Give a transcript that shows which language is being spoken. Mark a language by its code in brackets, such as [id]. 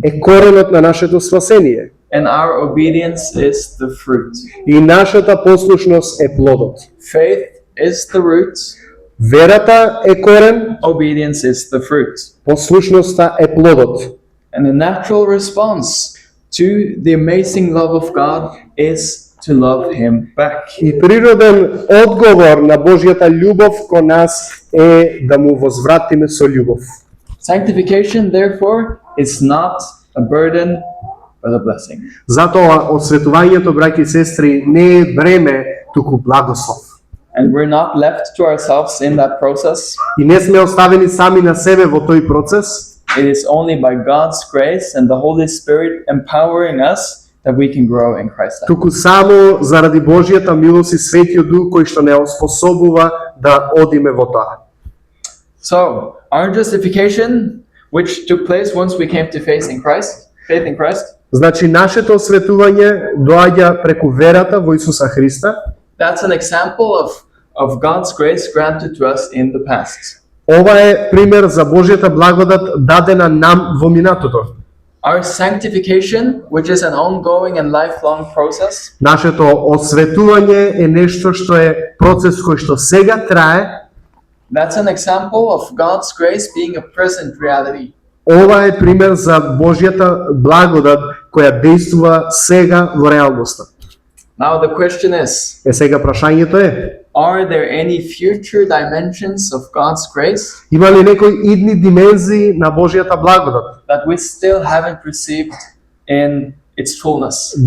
[mk] е коренот на нашето спасение. [en] and our obedience is the fruit. [mk] И нашата послушност е плодот. [en] Faith is the root, [mk] Верата е корен, [en] obedience is the fruit. [mk] послушноста е плодот. [en] And the natural response to the amazing love of God is to love him back. [mk] И природен одговор на Божјата љубов кон нас е да му возвратиме со љубов. [en] Sanctification, therefore, is not a burden, but a blessing. [mk] Затоа осветувањето, браќи и сестри, не е бреме, туку благослов. [en] And we're not left to ourselves in that process. [mk] И не сме оставени сами на себе во тој процес, [en] It is only by God's grace and the Holy Spirit empowering us that we can grow in Christ. [mk] туку само заради Божјата милост и Светиот Дух кој што не оспособува да одиме во тоа. [en] So, our justification, which took place once we came to faith in Christ, [mk] Значи, нашето осветување доаѓа преку верата во Исуса Христа. [en] that's an example of God's grace granted to us in the past. [mk] Ова е пример за Божјата благодат дадена нам во минатото. [en] Our sanctification, which is an ongoing and lifelong process, [mk] Нашето осветување е нешто што е процес кој што сега трае. [en] that's an example of God's grace being a present reality. [mk] Ова е пример за Божјата благодат која действува сега во реалноста. [en] Now the question is, [mk] Е сега прашањето е, [en] are there any future dimensions of God's grace [mk] има ли некои идни димензии на Божјата благодат [en] that we still haven't received in its fullness?